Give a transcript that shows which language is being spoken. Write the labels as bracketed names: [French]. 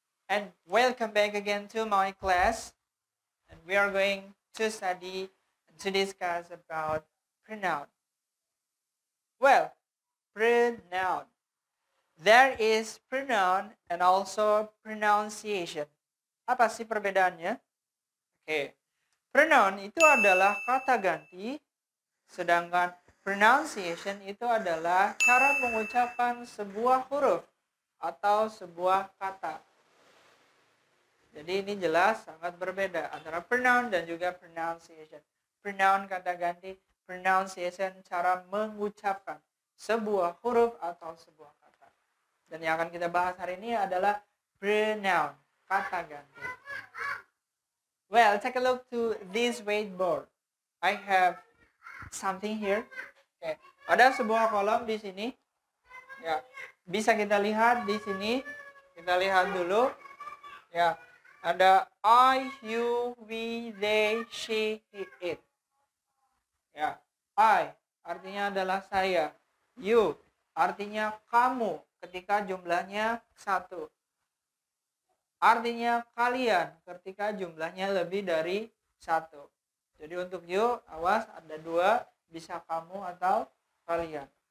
[English] And welcome back again to my class. And we are going to study and to discuss about pronoun. Well, pronoun. There is pronoun and also pronunciation. [Indonesian] Apa sih perbedaannya? Oke. Pronoun itu adalah kata ganti, sedangkan pronunciation itu adalah cara mengucapkan sebuah huruf atau sebuah kata. Jadi ini jelas sangat berbeda antara pronoun dan juga pronunciation. Pronoun kata ganti, pronunciation cara mengucapkan sebuah huruf atau sebuah kata. Dan yang akan kita bahas hari ini adalah pronoun, kata ganti. [English] Well, take a look to this whiteboard. I have something here. [Indonesian] Okay. Ada sebuah kolom di sini. Ya, bisa kita lihat di sini. Kita lihat dulu. Ya, ada I, you, we, they, she, he, it. Ya, I artinya adalah saya. You artinya kamu ketika jumlahnya 1. Artinya kalian ketika jumlahnya lebih dari 1. Jadi untuk you, awas ada 2, bisa kamu atau kalian.